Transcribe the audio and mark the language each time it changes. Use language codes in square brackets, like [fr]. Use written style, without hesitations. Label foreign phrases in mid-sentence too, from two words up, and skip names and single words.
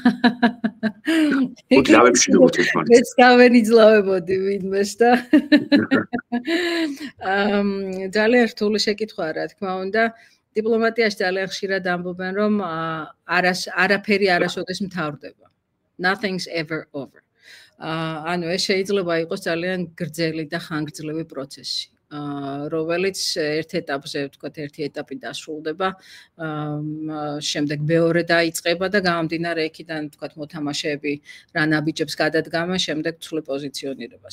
[ka] უდავებშინოთ ერთმანეთს. მეც გავენიძლავებოდი ვინმეს და ძალიან რთული შეკითხვა რა თქმა უნდა. დიპლომატიაში ძალიან ხშირად ამბობენ რომ არაფერი არასოდეს მთავრდება. [en] Nothing's ever over. [ka] ანუ ეს შეიძლება იყოს ძალიან გრძელი და ხანგრძლივი პროცესი. რომელიც ერთ ეტაპზე, ვთქვათ, ერთი ეტაპი დასრულდება, შემდეგ მეორე დაიწყება და გამომდინარე იქიდან, ვთქვათ, მოთამაშეები რა ნაბიჯებს გადადგამენ, შემდეგ ცვლილ პოზიციონირებას.